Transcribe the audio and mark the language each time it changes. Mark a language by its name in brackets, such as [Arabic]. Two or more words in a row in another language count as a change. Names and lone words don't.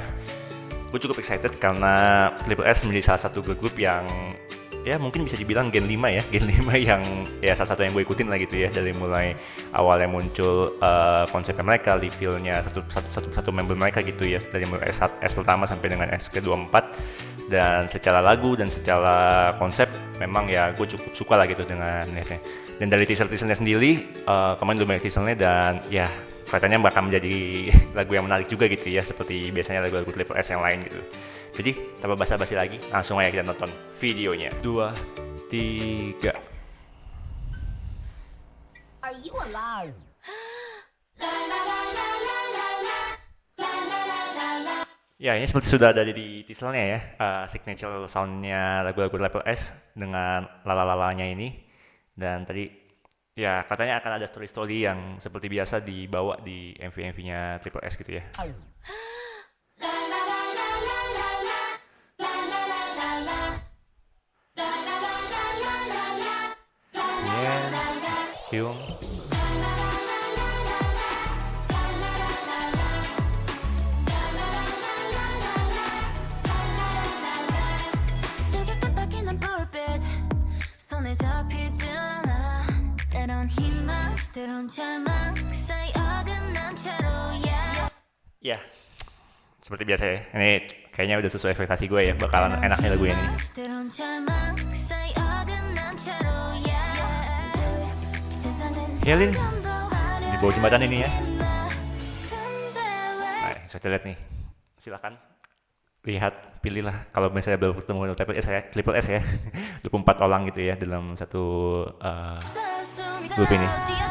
[Indonesian] Gue cukup excited karena Triple S menjadi salah satu [English] girl group [Indonesian] yang ya mungkin bisa dibilang Gen 5 ya, Gen 5 yang ya salah satu yang gue ikutin lah gitu ya, dari mulai awalnya muncul konsepnya mereka, reveal-nya satu member mereka gitu ya, dari mulai S pertama sampai dengan S ke-24, dan secara lagu dan secara konsep memang ya gue cukup suka lah gitu dengan ini. Dan dari teaser-teasernya sendiri, kemarin udah banyak teasernya dan ya katanya bakal menjadi lagu yang menarik juga gitu ya, seperti biasanya lagu-lagu Triple S yang lain gitu. Jadi tanpa basa-basi lagi, langsung aja kita nonton videonya. 2, 3. [English] Are you alive? [Indonesian] Ya, ini seperti sudah ada di teasernya ya, [English] signature soundnya [Indonesian] lagu-lagu Triple S dengan lalalalanya ini. Dan tadi ya katanya akan ada story-story yang seperti biasa dibawa di MV-MV-nya Triple S gitu ya. [English] Yes, Hyung. [Korean] 손에 잡히질 않아 때론 희망 때론 절망 그 사이 어긋난 채로 [Indonesian] Ya, seperti biasa ya. Ini kayaknya udah sesuai ekspektasi gue ya, bakalan enaknya lagu ini. [Korean] 때론 절망 그 사이 어긋난 채로 [Indonesian] Yelin di bawah jembatan ini ya. Nah, saya lihat nih. Silakan lihat, pilihlah kalau misalnya belum ketemu Triple S ya. 24 orang gitu ya dalam satu grup ini.